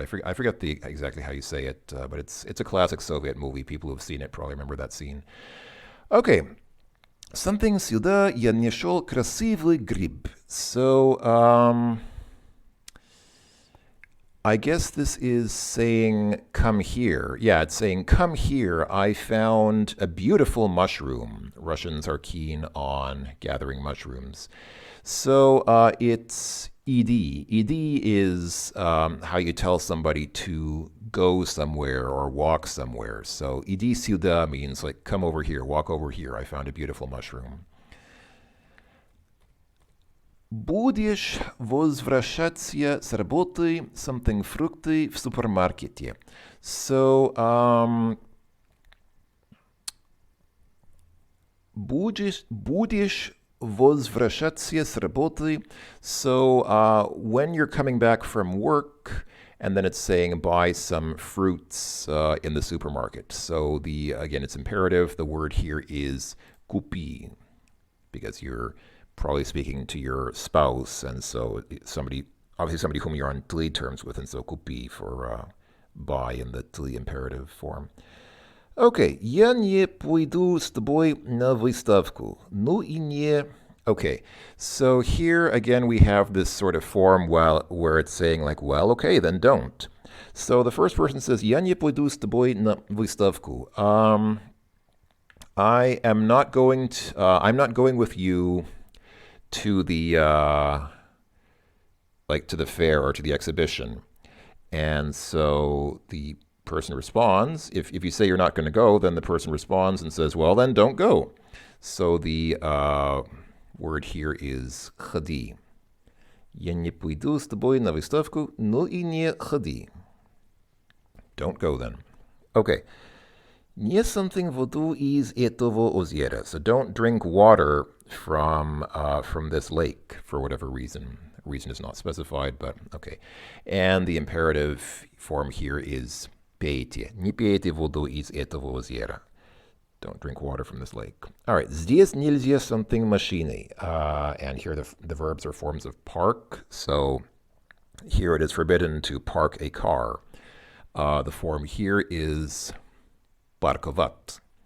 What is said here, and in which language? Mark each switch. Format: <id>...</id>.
<en>I forget exactly how you say it, but it's a classic Soviet movie. People who have seen it probably remember that scene. Okay.</en> <ru>Something сюда я нашел красивый гриб.</ru> <en>So, I guess this is saying come here. Yeah, it's saying come here. I found a beautiful mushroom. Russians are keen on gathering mushrooms. So it's ed. Ed is how you tell somebody to go somewhere or walk somewhere. So</en> <ru>иди сюда</ru> <en>means like come over here, walk over here. I found a beautiful mushroom.</en> <ru>Будешь возвращаться с работы, something фрукты в супермаркете. So будешь возвращаться с работы.</ru> <en>So when you're coming back from work, and then it's saying buy some fruits in the supermarket. So again, it's imperative. The word here is купи, because you're probably speaking to your spouse, and so somebody whom you're on tli terms with, and so купи for buy in the tli imperative form.</en> <ru>Okay, я не пойду с тобой на выставку. Ну и не.</ru> <en>Okay, so here again we have this sort of form where it's saying like, well, okay, then don't. So the first person says,</en> <ru>я не пойду с тобой на выставку.</ru> <en>I'm not going with you to the to the fair or to the exhibition. And so the person responds. If you say you're not going to go, then the person responds and says, well, then don't go. So the word here is ходи.</en> <ru>Я не пойду с тобой на выставку, ну и не ходи.</ru> <en>Don't go then.</en> <ru>Okay. Nie something vodu из этого озера.</ru> <en>So don't drink water from this lake for whatever reason. Reason is not specified, but okay. And the imperative form here is пейте.</en> <ru>Не пейте воду из этого озера.</ru> <en>Don't drink water from this lake. All right,</en> <ru>здесь нельзя something машиной.</ru> <en>And here the verbs are forms of park. So here it is forbidden to park a car. The form here is парковать.</en>